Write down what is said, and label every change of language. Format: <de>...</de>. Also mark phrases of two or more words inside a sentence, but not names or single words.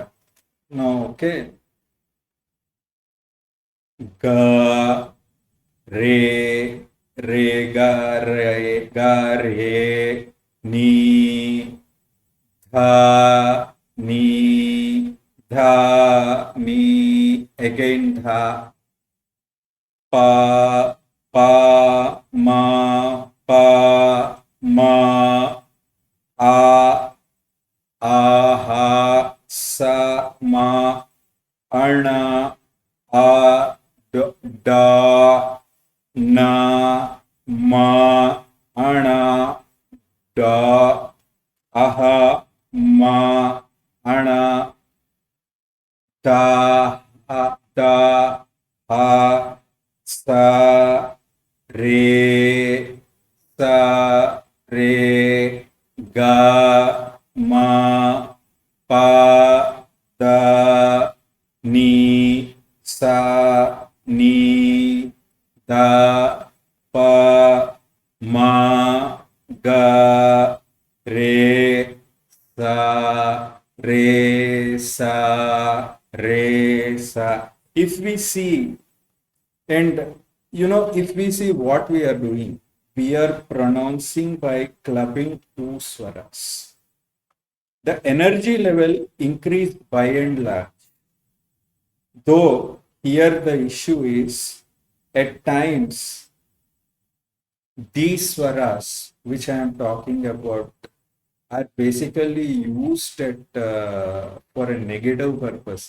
<en>Now, okay. Ga, Re, Re, Ga, Re, Ni, Dha, Ni, Dha, Ni, again Dha, Pa, Pa, Ma, Pa, Ma, A, Aha, Sa, Ma, Ana, A, Da, Na, Ma, Ana, Da, Aha, Ma, Ana, Da, Da, Ha, Sa, Re, Sa, Re, Ga, Ma, Pa, Da, Ni, Sa, ma, ga, re, sa, re, sa. If we see, and if we see what we are doing, we are pronouncing by clubbing two swaras. The energy level increased by and large. Though here the issue is at times these swaras which I am talking about are basically used for a negative purpose.</en>